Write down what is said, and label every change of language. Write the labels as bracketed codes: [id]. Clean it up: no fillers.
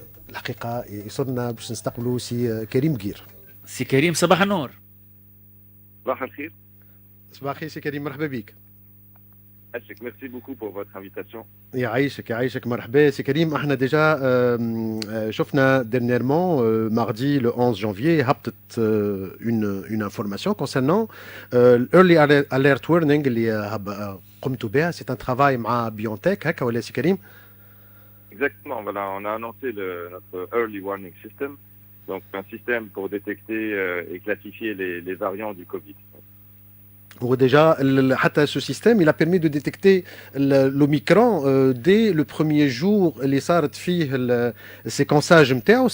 [ar] الحقيقة يسرنا باش نستقبلوا سي كريم بقير. سي كريم صباح النور. صباح الخير. صباح الخير سي كريم، مرحبا بك. [fr] Merci beaucoup pour votre invitation. [ar] يعيشك مرحبا سي كريم. احنا ديجا شفنا [fr] dernièrement mardi le 11 janvier [ar] هبطت [fr] une information concernant [en] early alert warning [ar] اللي قمتوا بها. [fr] C'est un travail [ar] مع بيونتك هكا ولا سي كريم؟ [fr] Exactement, voilà, on a annoncé notre early warning system, donc un système pour détecter et classifier les variants du Covid. [ar] وديجا حتى [fr] ce système il a permis de détecter l'Omicron dès le premier jour [ar] اللي صارت فيه السيكونساج نتاعو.